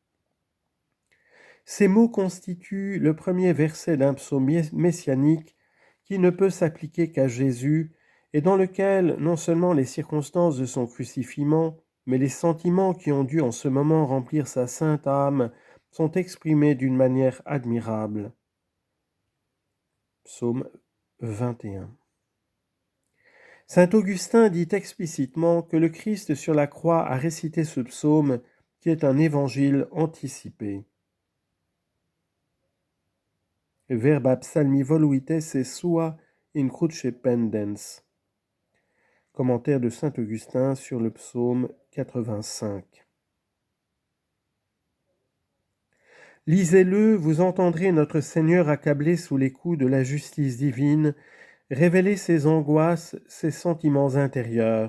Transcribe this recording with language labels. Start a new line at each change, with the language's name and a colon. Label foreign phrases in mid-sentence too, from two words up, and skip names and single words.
French: Ces mots constituent le premier verset d'un psaume messianique qui ne peut s'appliquer qu'à Jésus et dans lequel non seulement les circonstances de son crucifixion, mais les sentiments qui ont dû en ce moment remplir sa sainte âme sont exprimés d'une manière admirable. Psaume 21. Saint Augustin dit explicitement que le Christ sur la croix a récité ce psaume qui est un évangile anticipé.
Latin: Verba psalmi voluite se sua in cruce pendens.
French: Commentaire de saint Augustin sur le psaume 85. Lisez-le, vous entendrez notre Seigneur accablé sous les coups de la justice divine révéler ses angoisses, ses sentiments intérieurs.